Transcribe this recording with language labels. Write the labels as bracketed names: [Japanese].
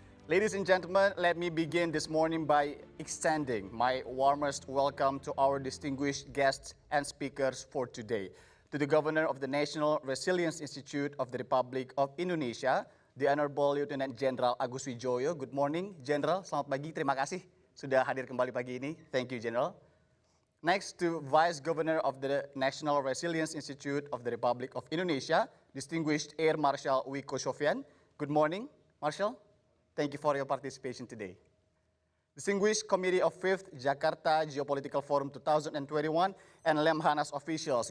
[English] Ladies and gentlemen, let me begin this morning by extending my warmest welcome to our distinguished guests and speakers for today. To the Governor of the National Resilience Institute of the Republic of Indonesia, the Honorable Lieutenant General Agus Wijoyo. Good morning, General. [Indonesian] Selamat pagi, terima kasih sudah hadir kembali pagi ini. [English] Thank you, General. Next to Vice Governor of the National Resilience Institute of the Republic of Indonesia, distinguished Air Marshal Wiko Sofian. Good morning, Marshal. Thank you for your participation today. Distinguished Committee of 5th Jakarta Geopolitical Forum 2021 and Lemhanas officials.